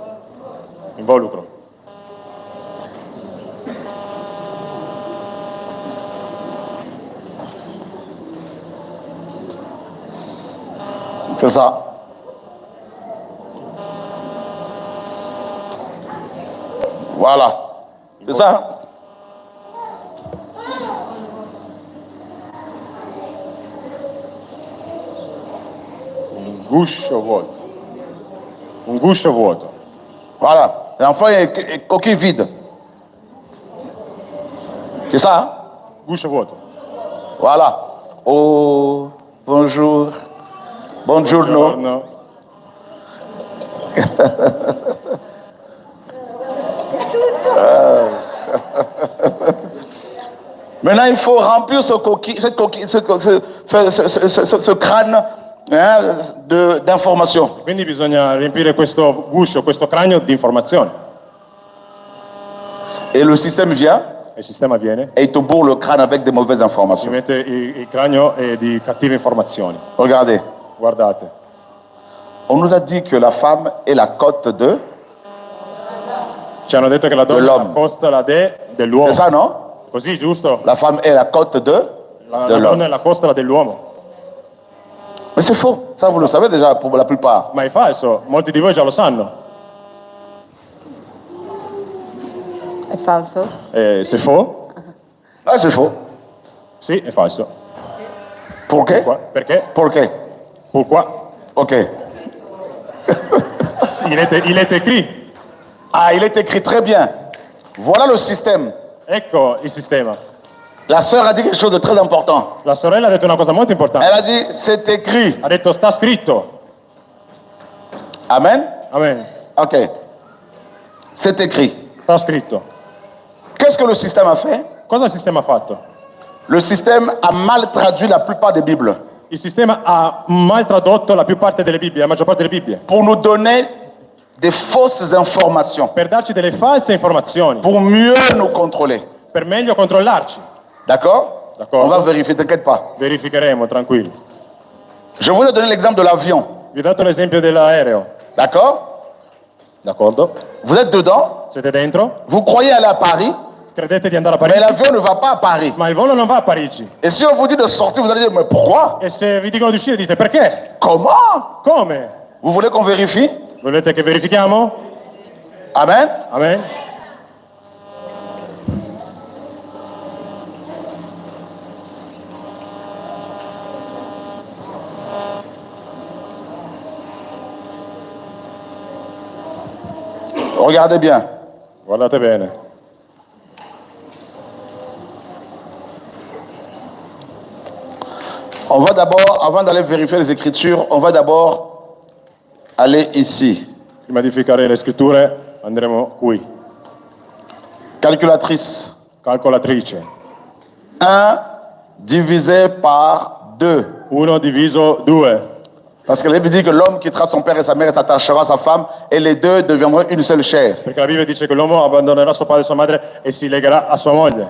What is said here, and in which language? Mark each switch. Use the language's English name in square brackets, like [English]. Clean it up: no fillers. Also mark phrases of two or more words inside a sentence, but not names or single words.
[Italian] Involucro. [French] C'est ça. Voilà. C'est ça, hein? [Italian] Guscio vuoto. Un guscio vuoto. [French] Voilà. L'enfant est coquille vide. C'est ça, hein? [Italian] Guscio vuoto. [French] Voilà. Oh, bonjour. [Italian] Buongiorno. No. [French] Maintenant, il faut remplir ce crâne, hein, d'informations. [Italian] Quindi bisogna riempire questo guscio, questo cranio di informazioni. [French] Et le système vient [Italian] Il sistema viene, [French] et il te bourre le crâne avec des mauvaises [Italian] si [French] informations. [Italian] mette il cranio di cattive informazioni. [French] Regardez, [Italian] Guardate, [French] on nous a dit que la femme est la cote de... [Italian] ci hanno detto che la donna è Dell'uomo. la costola dell'uomo. [French] C'est ça, non? [Italian] Così, giusto? [French] La femme est la cote de [Italian] La donna è [French] l'homme. [Italian] la costola dell'uomo. [French] Mais c'est faux. Ça, vous le savez déjà pour la plupart. [Italian] Ma è falso, molti di voi già lo sanno. È falso? [French] C'est faux? Ah, c'est faux. [Italian] Sì, è falso. [French] Pourquoi? [Italian] Perché? [French] Pourquoi? Pourquoi? Ok. Il est écrit. Ah, il est écrit très bien. Voilà le système. [Italian] Ecco il sistema. [French] La sœur a dit quelque chose de très important. [Italian] La sorella ha detto una cosa molto importante. [French] Elle a dit, c'est écrit. [Italian] Ha detto sta scritto. [French] Amen. [Italian] Amen. [French] Ok. C'est écrit. [Italian] Sta scritto. [French] Qu'est-ce que le système a fait? [Italian] Cosa il sistema ha fatto? [French] Le système a mal traduit la plupart des Bibles [Italian] Il sistema ha mal tradotto la più parte delle Bibbie, la maggior parte delle Bibbie, [French] pour nous donner des fausses informations, [Italian] per darci delle false informazioni, [French] pour mieux nous contrôler. [Italian] per meglio controllarci. [French] D'accord? D'accord. On va vérifier, t'inquiète pas. [Italian] Verificheremo, tranquilli. [French] Je vous ai donné l'exemple de l'avion. [Italian] Vi ho dato l'esempio dell'aereo. [French] D'accord? [Italian] D'accordo? [French] Vous êtes dedans, [Italian] Siete dentro? [French] vous croyez aller à Paris, [Italian] Credete di andare a [French] mais [Italian] Parigi? [French] l'avion ne va pas à Paris. [Italian] Ma il volo non va a Parigi. [French] Et si on vous dit de sortir, vous allez dire, mais pourquoi? [Italian] E se vi dicono di uscire dite perché? [French] Comment? [Italian] Come? [French] Vous voulez qu'on vérifie? [Italian] Volete che verifichiamo? [French] Amen? [Italian] Amen? [French] Regardez bien. [Italian] Guardate bene. [French] On va d'abord, avant d'aller vérifier les Écritures, on va d'abord aller ici. [Italian] Prima di verificare le scritture andremo qui. [French] Calculatrice. [Italian] Calcolatrice. [French] 1 divisé par 2. [Italian] 1 diviso 2. [French] Parce que la Bible dit que l'homme quittera son père et sa mère et s'attachera à sa femme et les deux deviendront une seule chair. [Italian] Perché la Bibbia dice che l'uomo abbandonerà suo padre e sua madre e si legherà a sua moglie.